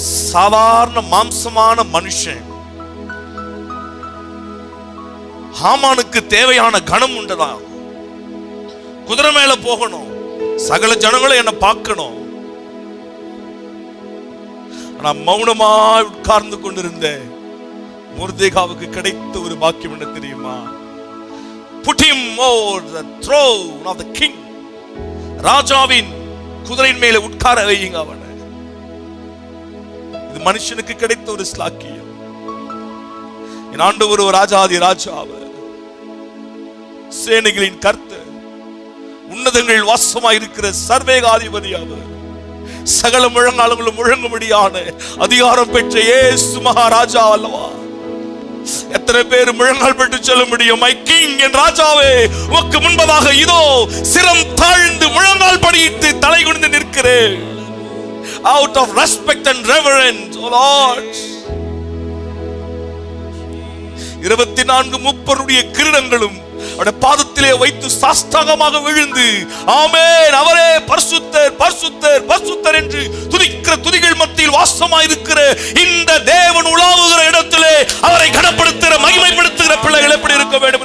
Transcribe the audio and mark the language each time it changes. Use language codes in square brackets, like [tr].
[ta] சாதாரண மாம்சமான மனுஷன் ஹாமானுக்கு தேவையான கணம் உண்டுதான். குதிரை மேல போகணும், சகல ஜனங்களும் என்ன பார்க்கணும். நான் மௌனமாய் உட்கார்ந்து கொண்டிருந்த மொர்தெகாவுக்கு கிடைத்த ஒரு பாக்கியம் என்ன தெரியுமா? [en] Put him on the throne of the king. [ta] ராஜாவின் குதிரையின் மேலே உட்கார வையுங்க அவனை. இது மனுஷனுக்கு கிடைத்த ஒரு ஸ்லாக்கியம். என் ஆண்டவர் ஒரு ராஜாதி ராஜாவர், சேனைகளின் கர்த்தர், உன்னதங்கள் வாசமாய் இருக்கிற சர்வேகாதிபதி அவர். சகல முழங்காலங்களும் முழங்கும்படியான அதிகாரம் பெற்ற இயேசு மகாராஜா அல்லவா? எத்தனை பேர் முழங்கால் பெற்று சொல்ல முடியும்? [en] my king, [ta] என் ராஜாவே, உமக்கு முன்பதாக இதோ சிரம் தாழ்ந்து முழங்கால் படியிட்டு தலை குனிந்து நிற்கிறேன். [en] Out of respect and reverence, O Lord. [ta] 24 மூப்பருடைய கிரீடங்களும் அவருடைய பாதத்திலே வைத்து சாஷ்டாங்கமாக விழுந்து ஆமென், அவரே பரிசுத்தர் பரிசுத்தர் பரிசுத்தர் என்று துதிக்கிற துதிகள் மத்தியில் வாசமாயிருக்கிற இந்த தேவன் உலாவுகிற இடத்திலே அவரை கனப்படுத்துகிற மகிமைப்படுத்துகிற பிள்ளைகள் எப்படி இருக்க வேண்டும்?